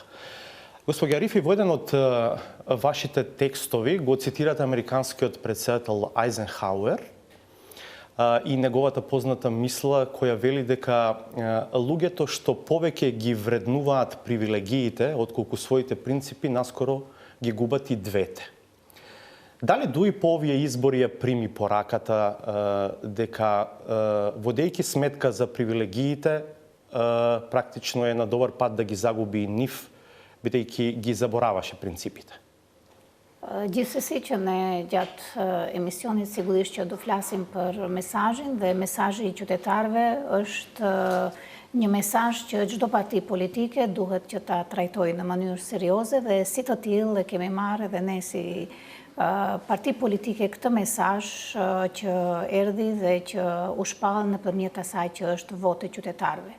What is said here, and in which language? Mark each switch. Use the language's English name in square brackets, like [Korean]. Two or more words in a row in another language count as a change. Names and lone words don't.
[Macedonian] Господи Арифи, во еден од вашите текстови го цитирате американскиот претседател Ајзенхауер и неговата позната мисла која вели дека луѓето што повеќе ги вреднуваат привилегиите отколку своите принципи, наскоро ги губат и двете. Дали ДУИ по овие избори ја прими пораката дека водејќи сметка за привилегиите практично е на добар пат да ги загуби и нив, бидејќи ги забораваше принципите? [Albanian] Gjithsesi që ne gjatë emisionit sigurisht që do flasim për mesazhin dhe mesazhi i qytetarëve është një mesazh që çdo parti politike duhet që ta trajtojë në mënyrë serioze dhe si të tillë e kemi marrë edhe ne si parti politike këtë mesazh që erdhi dhe që u shpall nëpërmjet asaj që është voti i qytetarëve.